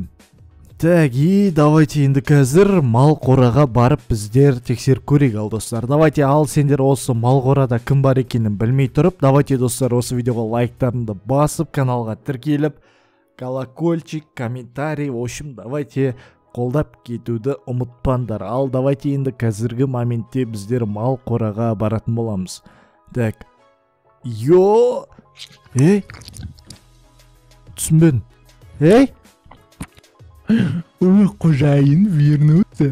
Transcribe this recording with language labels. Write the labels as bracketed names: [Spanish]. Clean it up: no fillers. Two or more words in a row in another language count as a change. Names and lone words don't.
[Russian] Так, и давайте [Kazakh] енді қазір мал қораға барып біздер тексеріп көрейік ал достар. Давайте, ал сендер осы мал қорада кім бар екенін білмей тұрып, давайте достар осы видеоға лайктарыңды басып, каналға тіркеліп, [Russian] колокольчик, комментарий, в общем, давайте [Kazakh] қолдап кетуді ұмытпаңдар. Ал давайте енді қазіргі моментте біздер мал қораға баратын боламыз. Так, түсінбедім. Қожайын [Russian] вернуться.